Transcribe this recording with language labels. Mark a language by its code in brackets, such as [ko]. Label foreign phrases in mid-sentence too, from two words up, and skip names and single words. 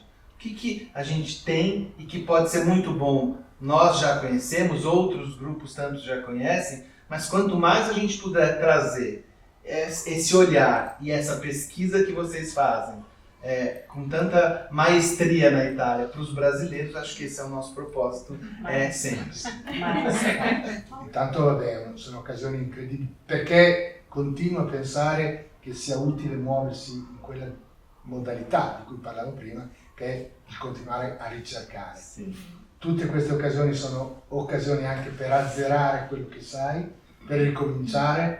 [pt] O que a gente tem e que pode ser muito bom, nós já conhecemos, outros grupos tantos já conhecem, mas quanto mais a gente puder trazer esse olhar e essa pesquisa que vocês fazem, com tanta maestria na Itália para os brasileiros, acho que esse é o nosso propósito sempre. [it] Intanto sono occasioni incredibili, perché continuo a pensare che sia utile muoversi in quella modalità di cui parlavo prima, che è il continuare a ricercare. Sì. Tutte queste occasioni sono occasioni anche per azzerare quello che sai, per ricominciare.